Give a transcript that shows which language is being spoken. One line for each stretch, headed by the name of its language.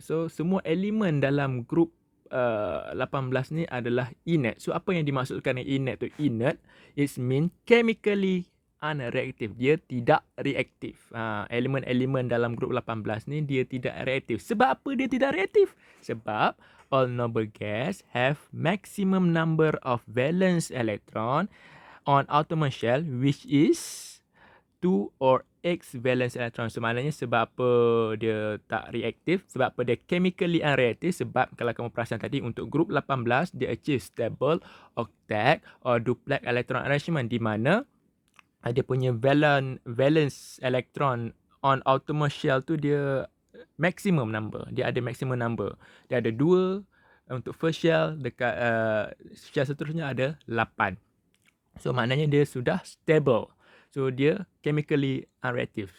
Malay: So semua elemen dalam group 18 ni adalah inert. So apa yang dimaksudkan dengan inert tu?
English: Inert, it mean chemically unreactive.
Malay: Dia tidak reaktif. Elemen-elemen dalam group 18 ni dia tidak reaktif.
English: Sebab apa dia tidak reaktif? Sebab all noble gas have maximum number of valence electron on outermost shell, which is 2 or X valence electron.
Malay: So maknanya sebab apa dia tak reaktif? Sebab apa dia
English: chemically unreactive?
Malay: Sebab kalau kamu perasan tadi, untuk group 18 dia
English: achieve stable octet or duplex electron arrangement,
Malay: di mana dia punya
English: valence electron on outermost shell
Malay: tu dia maximum number. Dia ada
English: maximum number.
Malay: Dia ada 2 untuk first shell, dekat shell seterusnya ada 8. So maknanya dia sudah stable. So dia
English: chemically unreactive.